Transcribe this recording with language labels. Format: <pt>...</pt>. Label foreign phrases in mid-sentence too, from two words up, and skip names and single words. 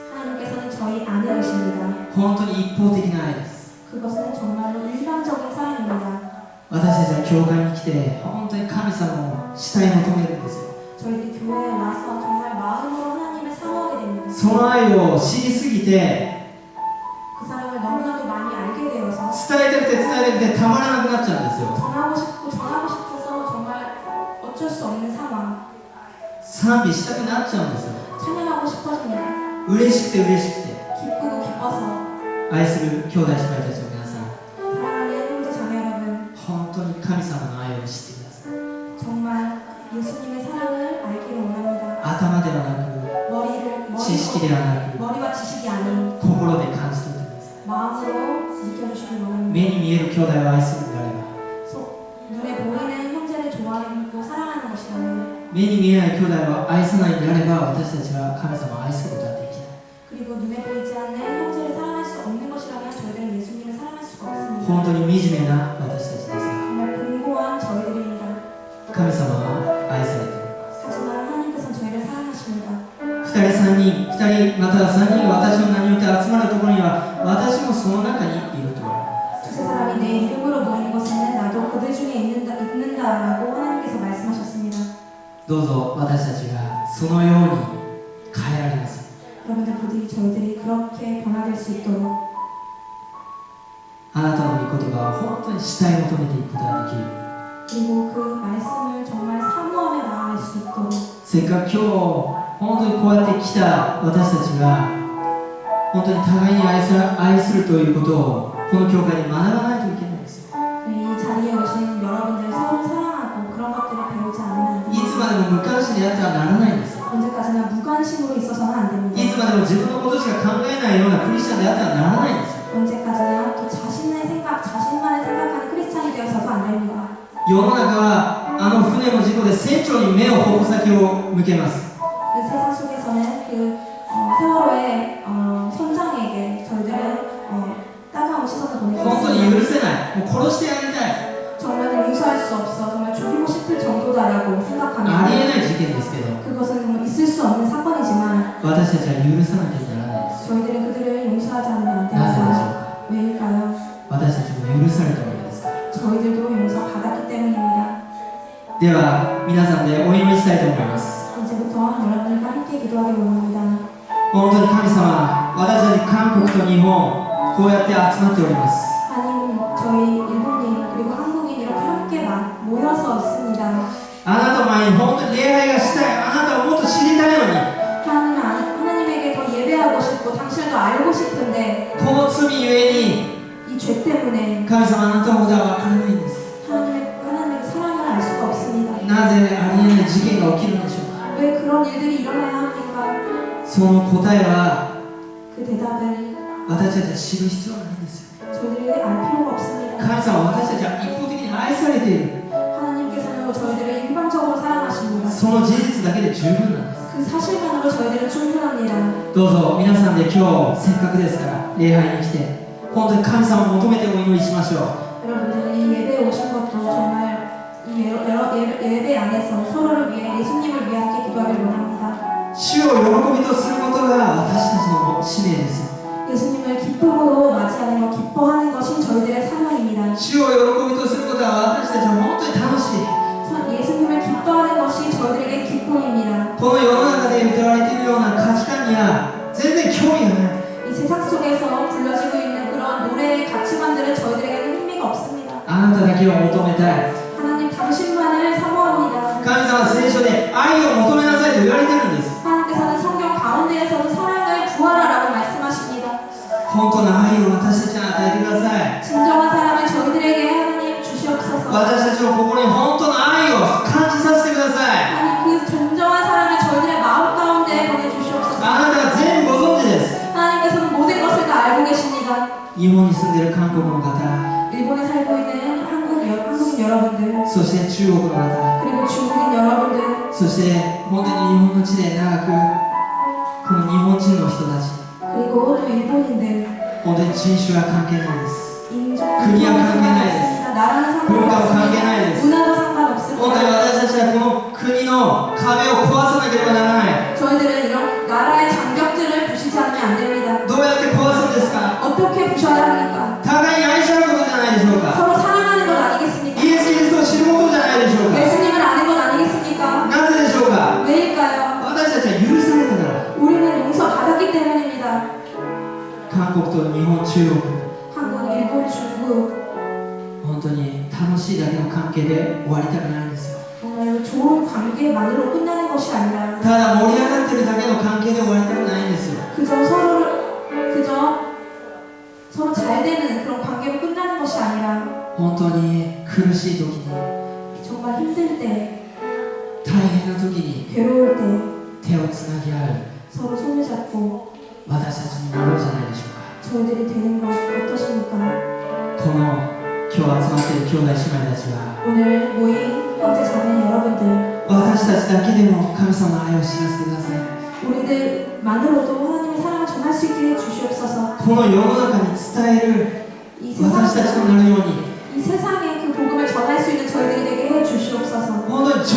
<ko>하나님께서는 저희 안에 계십니다.</ko> <ja>本当に一方的な愛です。</ja> <ko>그것은 정말로 일반적인 사랑입니다.</ko> <ja>私たちは教会に来て、本当に神様を慕い求めるんですよ。</ja> <ko>저희들이 교회에 와서 정말 마음으로 하나님을 사모하게 됩니다.</ko> <ja>その愛を知りすぎて、</ja> <ko>그 사랑을 너무나도 많이 알게 되어서</ko> <ja>伝えたくて伝えたくてたまらなくなっちゃうんですよ。</ja> <ko>전하고 싶어서 정말 어쩔 수 없는 상황.</ko> <ja>賛美したくなっちゃうんですよ。</ja> <ko>찬양하고 싶어집니다.</ko> <ja>嬉しくて嬉しくて。</ja> <ko>기쁘고 기뻐서.</ko> <ja>愛する兄弟姉妹たちの皆さん、</ja> <ko>사랑하는 형제 자매 여러분,</ko> <ja>本当に神様の愛を知ってください。</ja> <ko>정말 예수님의 사랑을 알기를 원합니다.</ko> <ja>頭ではなく、知識ではなく、</ja> <ko>머리와 지식이 아닌</ko> <ja>心で感じ取ってください。</ja> <ko>마음으로 느껴주시길 원합니다.</ko> <ja>目に見える兄弟を愛するのであれば、</ja> <ko>눈에 보이는 형제를 좋아하고 사랑하는 것이라면,</ko> <ja>目に見えない兄弟を愛さないのであれば、私たちは神様を愛することはできない。</ja> <ko>그리고 눈에 보이지 않는 형제를 사랑할 수 없는 것이라면 저희들은 예수님을 사랑할 수가 없습니다.</ko> <ja>本当に惨めな私たちです。神様は愛されている。</ja> <ko>하지만 하나님께서는 저희를 사랑하십니다.</ko> <ja>2 人3人2人または3人が私の名によって集まるところには私もその中にいると言われます。</ja> <ko>두세 사람이 내 이름으로 모이는 곳에는 나도 그들 중에 있는다라고 하나님께서 말씀하셨습니다.</ko> <ja>どうぞ私たちがそのように変えられます。</ja> <ko>여러분들 부디 저희들이 그렇게 변화될 수 있도록</ko> <ja>あなたの御言葉を本当に主体求めていくことができる。</ja> <ko>그리고 그 말씀을 정말 사모하며 나아갈 수 있도록</ko> <ja>せっかく今日本当にこうやって来た私たちが本当に互いに愛するということをこの教会に学ばないといけないんですよ。</ja> <ko>이 자리에 오신 여러분들 서로 사랑하고 그런 것들을 배우지 않으면 안</ko> <ja>いつま</ja> <ko>됩니다.</ko> <ja>でも無関心でやってはならないんですよ。</ja> <ko>언제까지나 무관심으로 있어서는 안</ko> <ja>い</ja> <ko>됩니다.</ko> <ja>つまでも自分のことしか考えないようなクリスチャンであってはならないんですよ。</ja> <ko>언제까지나 또 자신만을 생각하는 크리스찬이 되어서도 안 됩니다.</ko> <ja>世の中はあの船の事故で船長に目を矛先を向けます。</ja> <ko>그 세상 속에서는 그 세월호의 선장에게 저희들은 따가운 시선을 보내고</ko> <ja>本当に</ja> <ko>있습니다.</ko> <ja>許せない。もう殺してやりたい。</ja> <ko>정말 용서할 수 없어 정말 죽이고 싶을 정도다라고</ko> <ja>あり</ja> <ko>생각합니다.</ko> <ja>えない事件ですけど</ja> <ko>그것은 정말 있을 수 없는 사건이지만</ko> <ja>私たちは許さなきゃならないです。</ja> <ko>저희들은 그들을 용서하지 않으면 안</ko> <ja>なぜでしょう</ja> <ko>됩니다.</ko> <ja>か。</ja> <ko>왜일까요?</ko> <ja>私たちも許されたものですから。</ja> <ko>저희들도 용서받았기 때문입니다.</ko> <ja>では皆さんでお祈りしたいと思います。</ja> <ko>이제부터 여러분과 함께 기도하기 원합니다.</ko> <ja>本当に神様、私たち韓国と日本こうやって集まっております。</ja> <ko>하나님, 저희 일본인 그리고 한국인 이렇게 함께 모여서 있습니다.</ko> <ja>あなたの前に本当に礼拝がしたい。あなたをもっと知りたいのに</ja> <ko>하나님에게 더 예배하고 싶고 당신을 더 알고 싶은데</ko> <ja>この罪ゆえに</ja> <ko>이 죄 때문에</ko> <ja>神様あなたのことは分からないんです。</ja> <ko>하나님의 사랑을 알 수가 없습니다.</ko> <ja>なぜありえない事件が起きるんでしょうか。</ja> <ko>왜 그런 일들이 일어나야 합니까?</ko> <ja>その答えは</ja> <ko>그 대답은</ko> <ja>私たちは知る必要はないんですよ。</ja> <ko>저희들이 알 필요가 없습니다.</ko> <ja>神様は私たちは一方的に愛されている。</ja> <ko>하나님께서는 저희들을 일방적으로 사랑하십니다.</ko> <ja>その事実だけで十分なんです。</ja> <ko>그 사실만으로 저희들은 충분합니다.</ko> <ja>どうぞ皆さんで今日せっかくですから礼拝に来て本当に神様を求めてお祈りしましょう。</ja> <ko>여러분들 이 예배에 오신 것도 정말 이 예배 안에서 서로를 위해 예수님을 위해 함께 기도하길 원합니다.</ko> <ja>主を喜びとすることが私たちの使命です。</ja> <ko>예수님을 기쁨으로 맞이하는 것, 기뻐하는 것이 저희들의 사명입니다.</ko> <ja>主を喜びとすることは私たちは本当に楽しい。</ja> <ko>예수님을 기뻐하는 것이 저희들에게 기쁨입니다.</ko> <ja>この世の中で歌われているような価値観には全然興味がない。</ja> <ko>이 세상 속에서 불려지고 있는 그런 노래의 가치관들은 저희들에게는 흥미가 없습니다.</ko> <ja>あなただけを求めたい。</ja> <ko>하나님 당신만을 사모합니다.</ko> <ja>神様は聖書で愛を求めなさいと言われているんです。</ja> <ko>하나님께서는 성경 가운데에서도 사랑을 구하라라고 말씀하십니다.</ko> <ja>本当の愛を私たちに与えてください。</ja> <ko>진정한 사랑을 저희들에게 하나님 주시옵소서.</ko> <ja>私たちの心に本当の愛を感じさせてください。</ja> <ko>하나님 그 진정한 사랑을 저희들의 마음 가운데 보내주시옵소서.</ko> <ja>あなたが全部ご存知です。</ja> <ko>하나님께서는 모든 것을 다 알고 계십니다.</ko> <ja>日本に住んでいる韓国の方、</ja> <ko>일본에 살고 있는 한국인 여러분들</ko> <ja>そして中国の方、</ja> <ko>그리고 중국인 여러분들</ko> <ja>そして本当に日本の地で長くこの日本人の人たち、</ja> <ko>그리고 또 일본인들</ko> <ja>本当に人種は関係ないです。</ja> <ko>인종</ko> <ja>国は関係ないです。</ja> <ko>나라는</ko> <ja>文化は関係</ja> <ko>상관없습니다.</ko> <ja>ないです。</ja> <ko>문화도 상관없습니다.</ko> <ja>本当に私たちはこの国の壁を壊さなければならない。</ja> <ko>저희들은 이런 나라의 장벽들을 부시지 않으면 안 됩니다.</ko> <ja>どうやって壊すんですか。</ja> <ko>어떻게 부셔야 합니까?</ko> <ja>互いに愛し合うことじゃないでしょうか。</ja> <ko>서로 사랑하는 것 아니겠습니까?</ko> <ja>イエス・キリストを知ることじゃないでしょうか。</ja> <ko>예수님을 아는 것 아니겠습니까?</ko> <ja>なぜでしょうか。</ja> <ko>왜일까요?</ko> <ja>私たちは許されたから。</ja> <ko>우리는 용서받았기 때문입니다.</ko> <ja>韓国と日本、中国、</ja> <ko>한국, 일본, 중국</ko> <ja>本当に楽しいだけの関係で終わりたくないんですよ。</ja> <ko>정말 좋은 관계만으로 끝나는 것이 아니라</ko> <ja>ただ盛り上がってるだけの関係で終わりたくないんですよ。</ja> <ko>그저 서로 잘 되는 그런 관계로 끝나는 것이 아니라</ko> <ja>本当に苦しい時に、</ja> <ko>정말 힘들 때,</ko> <ja>大変な時に</ja> <ko>괴로울 때</ko> <ja>手をつなぎ合う</ja> <ko>서로 손을 잡고</ko> <ja>私たちになろうじゃないでしょうか。</ja> <ko>저희들이 되는 것 어떠십니까?</ko> <ja>この今日集まっている兄弟姉妹たちは</ja> <ko>오늘 모인 형제 자매 여러분들</ko> <ja>私たちだけでも神様の愛を知らせてください。</ja> <ko>우리들만으로도 하나님의 사랑을 전할 수 있게 해주시옵소서.</ko> <ja>この世の中に伝える</ja> <ko>이</ko> <ja>私たちとなるように、</ja> <ko>세상에 그 복음을 전할 수 있는 저희들이 되게 해주시옵소서.</ko> <ja>本当に</ja>